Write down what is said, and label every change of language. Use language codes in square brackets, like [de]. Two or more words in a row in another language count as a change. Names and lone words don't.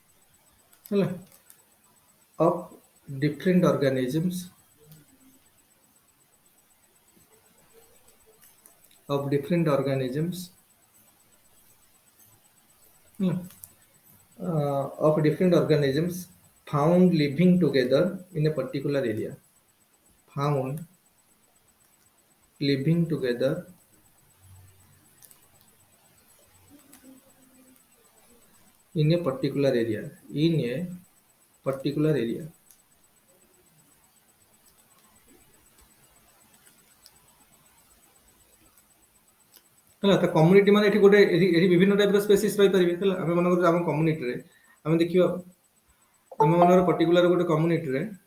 [en] of different organisms of different organisms, hmm, of different organisms found living together in a particular area. Found living together in a particular area. In a particular area. [or] ହେଲା ତ କମ୍ୟୁନିଟି ମାନେ ଏଠି ଗୋଟେ ଏଠି ବିଭିନ୍ନ ଟାଇପର ସ୍ପେସିସ୍ ରହିପାରିବେ ହେଲା ଆମେ ମନେ କରୁଛୁ ଆମ କମ୍ୟୁନିଟିରେ ଆମେ ଦେଖିବା ଆମ ମାନଙ୍କର ପର୍ଟିକୁଲାର ଗୋଟେ କମ୍ୟୁନିଟିରେ